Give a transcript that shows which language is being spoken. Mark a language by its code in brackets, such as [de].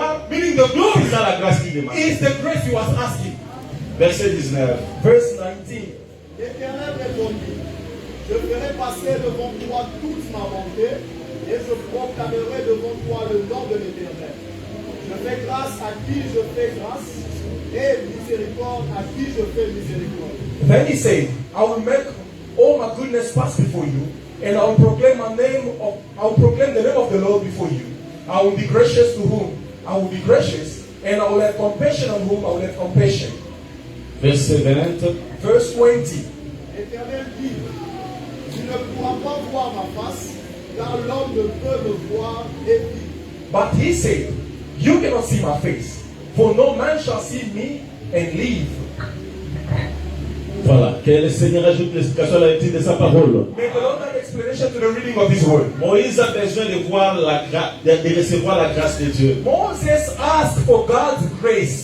[en] Meaning the glory is the grace he was asking. Verse 19. [fr] L'Éternel répondit, je ferai passer devant toi toute ma bonté, et je proclamerai devant toi le nom de l'Éternel. Je fais grâce à qui je fais grâce, et miséricorde à qui je fais miséricorde. [en] Then he said, I will make all my goodness pass before you, and I will proclaim the name of the Lord before you. I will be gracious to whom I will be gracious, and I will have compassion on whom I will have compassion. Verse 20. Verse 20. [fr] L'Éternel dit, tu ne pourras pas voir ma face, car l'homme ne peut me voir et vivre. [en] But he said, you cannot see my face, for no man shall see me and live. [fr] Voilà, que le Seigneur ajoute l'explication à la lecture de sa parole. [en] May the Lord add explanation to the reading of his word. [fr] Moïse a besoin de voir la grâce, de recevoir la grâce de Dieu. [en] Moses asked for God's grace.